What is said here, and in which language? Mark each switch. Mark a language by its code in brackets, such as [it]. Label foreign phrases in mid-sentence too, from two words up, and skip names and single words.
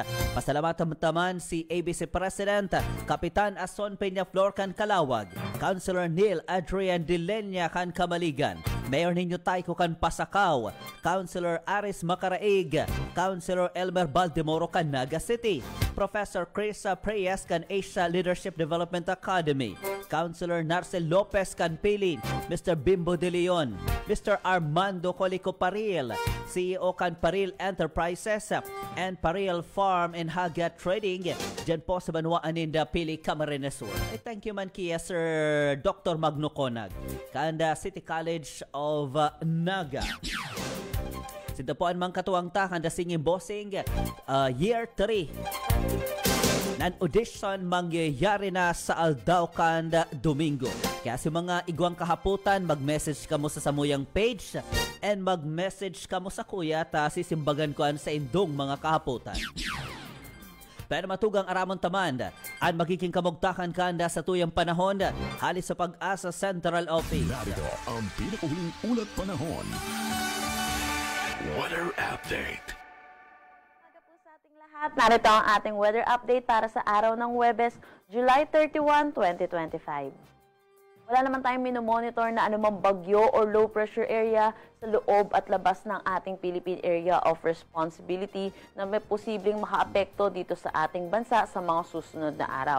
[bik] Pasalamatan taman si ABC President Kapitan Ason Peña Flor kan Kalawag, Councilor Neil Adrian Dilenya kan Kamaligan, Mayor ninyo Taiko kan Pasakaw, Councilor Aris Macaraig, Councilor Elmer Baldemoro kan Naga City, Professor Chris Preyes kan Asia Leadership Development Academy, Councilor Narcel Lopez kan Pilin, Mr. Bimbo De Leon, Mr. Armando Colico Paril, CEO kan Paril Enterprises and Paril Farm and Haga Trading, dyan po sa Banwaan ninda Pili Camarines Sur. [en] Thank you [bik] man kiya Sir Dr. Magno Conag, kanda City College of Naga. Sito po ang mga katuwang takan The Singing Bossing Year 3. Nan-audition mangyayari na sa Aldaucan Domingo. Kaya sa mga igwang kahaputan, mag-message ka mo sa samuyang page and mag-message ka mo sa kuya ta sisimbagan ko sa indong mga kahaputan. Pero matugang aramon taman, ang magiging kamugtakan kanda sa tuyang panahon, halis sa Pag-asa Central Office. [tl] Narito ang pinakahuling ulat panahon. [en] Weather Update. [tl] Narito ang ating weather update para sa araw ng Huwebes, July 31, 2025. Wala naman tayong minomonitor na anumang bagyo or [en] low pressure area [tl] sa loob at labas ng ating Philippine Area of Responsibility na may posibleng makaapekto dito sa ating bansa sa mga susunod na araw.